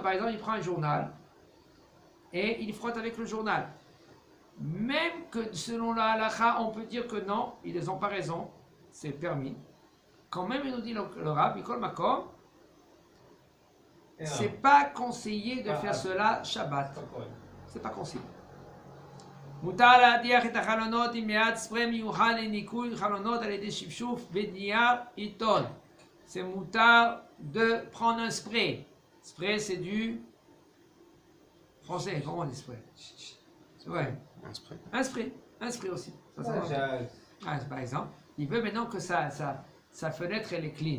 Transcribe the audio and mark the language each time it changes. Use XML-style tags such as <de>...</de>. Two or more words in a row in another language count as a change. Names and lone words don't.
<fr>Par exemple, il prend un journal et il frotte avec le journal. Même que selon la halakha, on peut dire que non, ils n'ont pas raison, c'est permis. Quand même, il nous dit le rab,</fr> <he>מכל מקום,</he> <fr>c'est pas conseillé de faire cela Shabbat. C'est pas conseillé.</fr> <he>מותר להדיח את החלונות עם מעט ספרי מיוחד לניקוי חלונות על ידי שפשוף ונייר עיתון.</he> <fr>C'est moutar de prendre un spray. Spray, c'est du français, comment on dit spray? Ouais. Un spray. Un spray aussi. Ça, par exemple, il veut maintenant que sa fenêtre elle est clean.</fr>